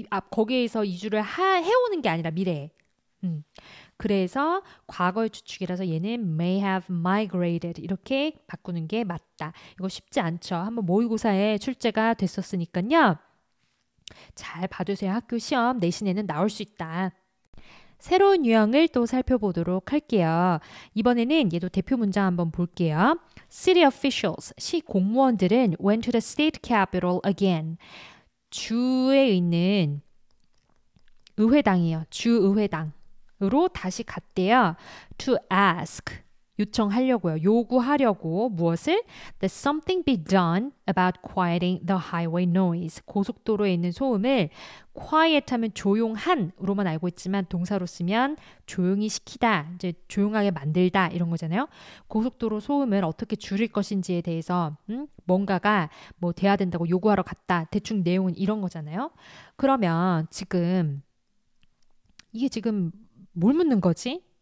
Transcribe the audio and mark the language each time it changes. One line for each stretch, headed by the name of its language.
Korean: 거기에서 이주를 해오는 게 아니라 미래에. 그래서 과거의 추측이라서 얘는 may have migrated 이렇게 바꾸는 게 맞다. 이거 쉽지 않죠. 한번 모의고사에 출제가 됐었으니까요. 잘 봐두세요. 학교 시험 내신에는 나올 수 있다. 새로운 유형을 또 살펴보도록 할게요. 이번에는 얘도 대표 문장 한번 볼게요.
English: City officials,
Korean: 시 공무원들은
English: went to the state capital again.
Korean: 주에 있는 의회당이에요. 주의회당으로 다시 갔대요.
English: To ask,
Korean: 요청하려고요. 요구하려고 무엇을?
English: That something be done about quieting the highway noise.
Korean: 고속도로에 있는 소음을 quiet 하면 조용한으로만 알고 있지만 동사로 쓰면 조용히 시키다, 이제 조용하게 만들다 이런 거잖아요. 고속도로 소음을 어떻게 줄일 것인지에 대해서 뭔가가 뭐 돼야 된다고 요구하러 갔다. 대충 내용은 이런 거잖아요. 그러면 이게 지금 뭘 묻는 거지?